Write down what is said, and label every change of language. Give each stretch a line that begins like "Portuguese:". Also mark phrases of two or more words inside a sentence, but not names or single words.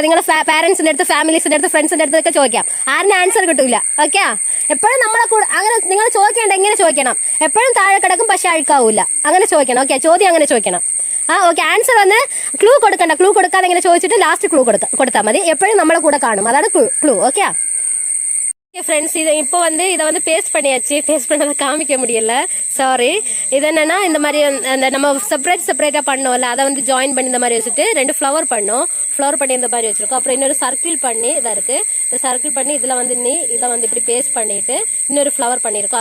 Malayalam: നിങ്ങളുടെ പാരന്റ്സിന്റെ അടുത്ത്, ഫാമിലീസിന്റെ അടുത്ത്, ഫ്രണ്ട്സിന്റെ അടുത്തൊക്കെ ചോദിക്കാം. ആരിന് ആൻസർ കിട്ടൂല. ഓക്കെ, എപ്പോഴും നമ്മളെ കൂടെ അങ്ങനെ നിങ്ങൾ ചോദിക്കേണ്ട. എങ്ങനെ ചോദിക്കണം? എപ്പോഴും താഴെ കിടക്കും പക്ഷെ അഴുക്കാവൂല. അങ്ങനെ ചോദിക്കണം. ഓക്കെ, ചോദ്യം അങ്ങനെ ചോദിക്കണം. ഓക്കെ, ആൻസർ വന്ന് ക്ലൂ കൊടുക്കണ്ട. ക്ലൂ കൊടുക്കാതെ ഇങ്ങനെ ചോദിച്ചിട്ട് ലാസ്റ്റ് ക്ലൂ കൊടുത്താൽ മതി. എപ്പോഴും നമ്മളെ കൂടെ കാണും. അതാണ് ക്ലൂ.
Tamil: ഓക്കെ ஃப்ரெண்ட்ஸ், இது இப்போ வந்து இதை வந்து பேஸ்ட் பண்ணியாச்சு. பேஸ்ட் பண்ணதை காமிக்க முடியல, சாரி. இது என்னன்னா, இந்த மாதிரி அந்த நம்ம செப்பரேட்டா பண்ணோம்ல, அதை வந்து ஜாயின் பண்ணி இந்த மாதிரி வச்சுட்டு 2 ஃப்ளவர் பண்ணோம். ஃப்ளவர் பண்ணி இந்த மாதிரி வச்சிருக்கோம். அப்புறம் இன்னொரு சர்க்கிள் பண்ணி இதா இருக்கு. இந்த சர்க்கிள் பண்ணி இதுல வந்து இதை வந்து இப்படி பேஸ்ட் பண்ணிட்டு இன்னொரு ஃப்ளவர் பண்ணிருக்கோம்.